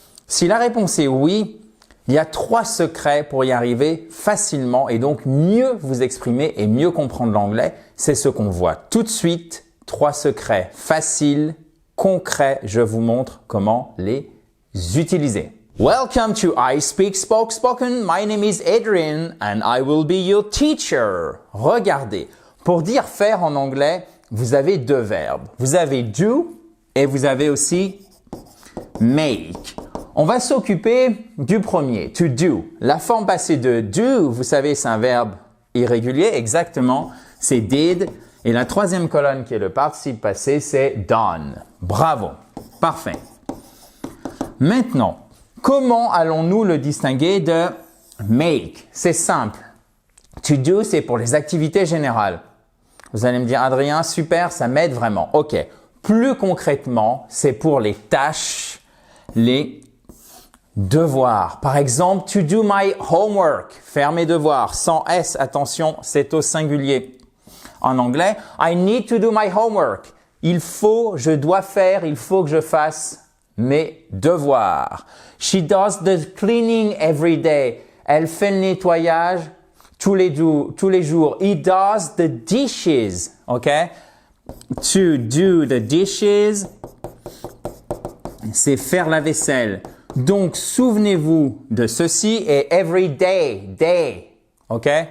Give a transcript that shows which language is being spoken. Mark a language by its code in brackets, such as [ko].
[fr] Si la réponse est oui, il y a 3 secrets pour y arriver facilement et donc mieux vous exprimer et mieux comprendre l'anglais. C'est ce qu'on voit tout de suite. 3 secrets faciles, concrets. Je vous montre comment les utiliser. [en] Welcome to I Speak Spoke Spoken. My name is Adrian and I will be your teacher. [fr] Regardez, pour dire faire en anglais, vous avez 2 verbes. Vous avez do et vous avez aussi make. On va s'occuper du premier, to do. La forme passée de do, vous savez, c'est un verbe irrégulier, exactement, c'est did. Et la 3e colonne qui est le participe passé, c'est done. Bravo, parfait. Maintenant, comment allons-nous le distinguer de make? C'est simple. To do, c'est pour les activités générales. Vous allez me dire, Adrien, super, ça m'aide vraiment. OK. Plus concrètement, c'est pour les tâches, les devoirs. Par exemple, [en] to do my homework. [fr] Faire mes devoirs. Sans S, attention, c'est au singulier. En anglais, [en] I need to do my homework. [fr] Je dois faire, il faut que je fasse mes devoirs. [en] She does the cleaning every day. [fr] Elle fait le nettoyage tous les jours. [en] He does the dishes. OK? To do the dishes, [fr] c'est faire la vaisselle. Donc, souvenez-vous de ceci et [en] every day, day. [fr] OK?